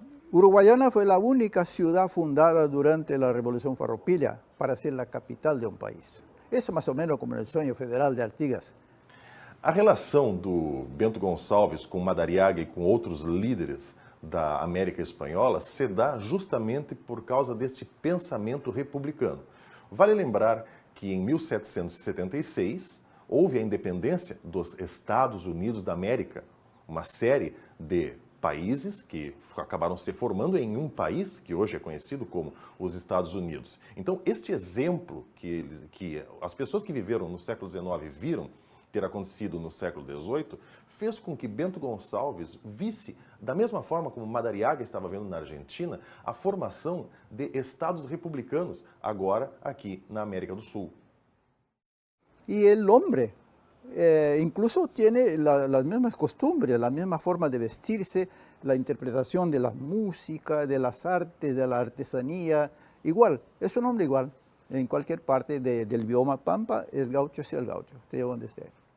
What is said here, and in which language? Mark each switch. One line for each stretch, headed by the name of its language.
Spanish: Uruguayana fue la única ciudad fundada durante la Revolución Farroupilha para ser la capital de un país. Eso más o menos como en el sueño federal de Artigas.
Portuguese: A relação do Bento Gonçalves com Madariaga e com outros líderes da América Espanhola se dá justamente por causa deste pensamento republicano. Vale lembrar que em 1776 houve a independência dos Estados Unidos da América, uma série de países que acabaram se formando em um país que hoje é conhecido como os Estados Unidos. Então, este exemplo que as pessoas que viveram no século XIX viram ter acontecido no século XVIII, fez com que Bento Gonçalves visse, da mesma forma como Madariaga estava vendo na Argentina, a formação de estados republicanos, agora aqui na América do Sul.
Spanish: Y el hombre incluso tiene las mismas costumbres, la misma forma de vestirse, la interpretación de la música, de las artes, de la artesanía, igual, es un hombre igual. En cualquier parte del bioma pampa, el gaucho es el gaucho, esté donde esté.